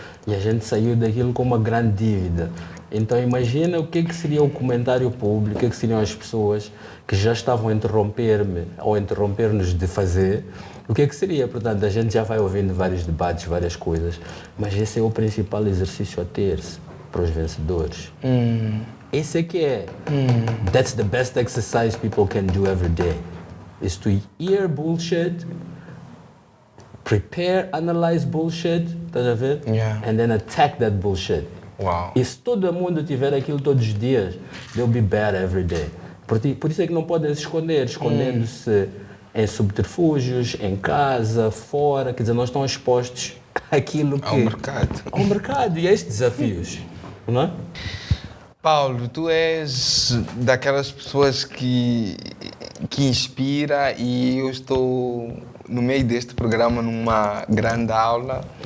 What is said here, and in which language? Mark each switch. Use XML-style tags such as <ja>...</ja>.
<pt>E a gente saiu daquilo com uma grande dívida. Então imagina o que seria o comentário público, o que seriam as pessoas que já estavam a interromper-me ou interromper-nos de fazer, o que seria? Portanto, a gente já vai ouvindo vários debates, várias coisas, mas esse é o principal exercício a ter-se para os vencedores. Esse é que é.</pt> <en>That's the best exercise people can do every day. Is to hear bullshit, prepare, analyze bullshit,</en> <pt>estás a ver?</pt> <en>Yeah. And then attack that bullshit.</en> <pt>Uau. E se todo mundo tiver aquilo todos os dias,</pt> <en>they'll be better every day.</en> <pt>Por isso é que não podem se esconder, escondendo-se em subterfúgios, em casa, fora, quer dizer, não estão expostos àquilo que... Ao mercado. Ao mercado e a estes desafios, não é? Paulo, tu és daquelas pessoas que inspira, e eu estou no meio deste programa numa grande aula.</pt>